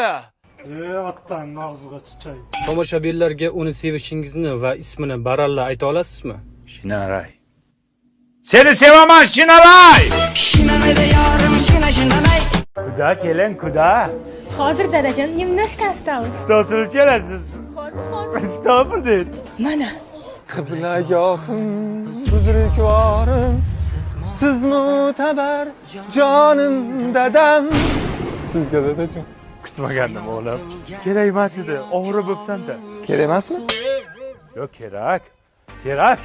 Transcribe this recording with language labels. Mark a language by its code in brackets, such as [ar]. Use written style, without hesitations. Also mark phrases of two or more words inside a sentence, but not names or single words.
[uz] Otdan og'ziga tutay. Tomoshabinlarga uni sevishingizni va ismini baralla ayta olasizmi? Shinaray. Seni sevaman, Shinaray! Shinanayda yorim, shinanay. Kuda keling, kuda. Hozir dadajon [ru] немножко осталось. Что случилось? Что будет? [uz] Mana. Qiblagohim, buzrukvorim, siz mo'tabar jonim dadam. Sizga dadajon. Kutmagandim o'g'lim. Kerak emas edi, og'ri bo'psan-da. Kerak emasmi? Yo'q, kerak. Kerak.